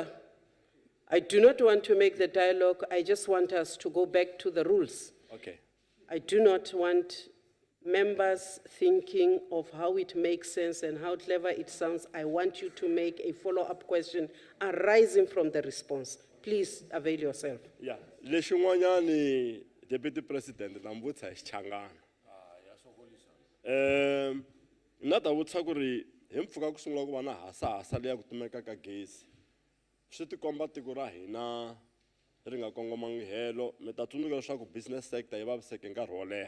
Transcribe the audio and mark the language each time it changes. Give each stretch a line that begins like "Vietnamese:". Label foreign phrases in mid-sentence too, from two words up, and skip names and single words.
English: I do not want to make the dialogue. I just want us to go back to the rules. Okay. I do not want members thinking of how it makes sense and how clever it sounds. I want you to make a follow-up question arising from the response. Please avail yourself. Yeah.
Tsonga: Lexin'wanyani,
English: Deputy President,
Tsonga: na mvutisa hi Xichangani. Na ta vutisa ku ri hi mpfhuka ku sungula ku va na hasahasa leya ku tumeka ka gezi. Swi tikomba tiko ra hina ri nga kongomangi helo, mi ta tsundzuka leswaku
English: business sector
Tsonga: yi vaviseke nkarhi wo leha.